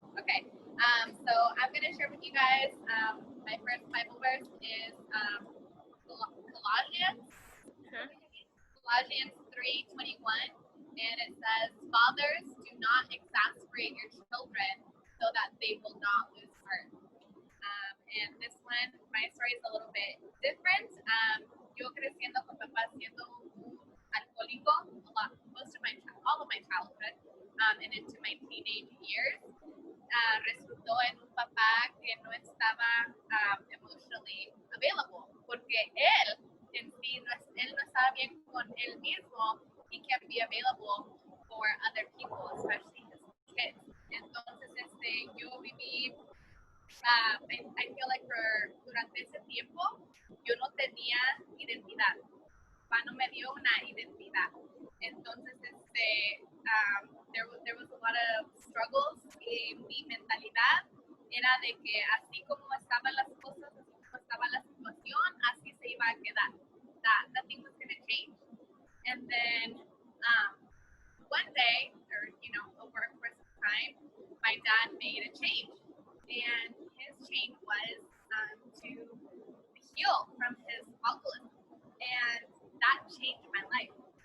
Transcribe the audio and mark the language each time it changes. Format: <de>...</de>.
<en>Okay, so I'm going to share with you guys my first Bible verse is Colossians. Colossians 3:21, and it says, "Fathers, do not exasperate your children so that they will not lose heart." And this one, my story is a little bit different.</en> <es>Yo creciendo con papá siendo un alcohólico, all of my childhood, and into my teenage years, resultó en un papá que no estaba emotionally available, porque él en sí él no estaba bien con él mismo.</es> <en>He can't be available for other people, especially his kids.</en> <es>Entonces, yo viví, I feel like durante ese tiempo, yo no tenía identidad. Papá no me dio una identidad.</es> <en>Entonces, there was a lot of struggles.</en> <es>Mi mentalidad era de que así como estaban las cosas, así como estaba la situación, así se iba a quedar.</es> <en>That nothing was going to change. And then one day, or over a course of time, my dad made a change, and his change was to heal from his alcoholism, and that changed my life.</en>